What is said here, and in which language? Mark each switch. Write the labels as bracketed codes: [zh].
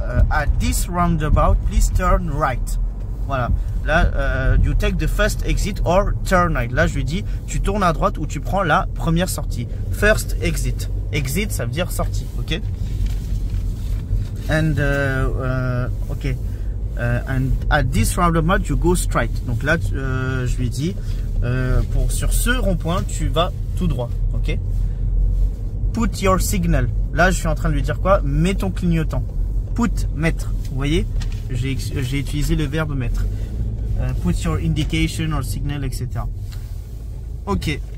[en] At this roundabout, please turn right. Voilà. Là, you take the first exit or turn right. [fr] Là, je lui dis, tu tournes à droite ou tu prends la première sortie. First exit. Exit, ça veut dire sortie. [en] Ok. And ok. And at this roundabout, you go straight. [fr] Donc là, je lui dis, sur ce rond-point, tu vas tout droit. Ok. [en] Put your signal. [fr] Là, je suis en train de lui dire quoi? Mets ton clignotant. Put, mettre. Vous voyez, j'ai utilisé le verbe mettre. [en] Put your indication or signal, [fr] etc. Ok.